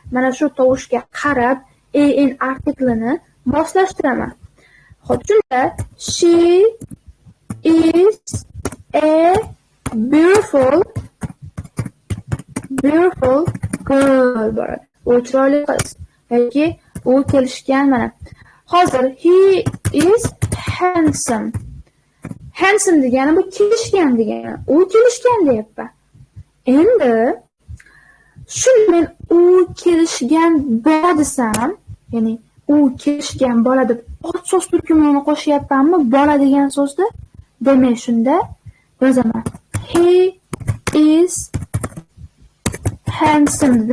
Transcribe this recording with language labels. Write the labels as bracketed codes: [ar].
[uz] Mana shu tovushga qarab an artiklini moslashtiraman. [en] Xo'p, shunda she is a beautiful girl bo'ladi. [uz] U chiroyli qiz yoki u kelishgan. [en] Mana hozir he is handsome. [uz] Handsome degani bu kelishgan degani. U kelishgan deyapman. Endi shuni men u kelishgan bola desam, ya'ni u kelishgan bola deb ot so'z turkumini qo'shyapmanmi bola degan so'zda? Demak, shunda yozaman. He is handsome dedi.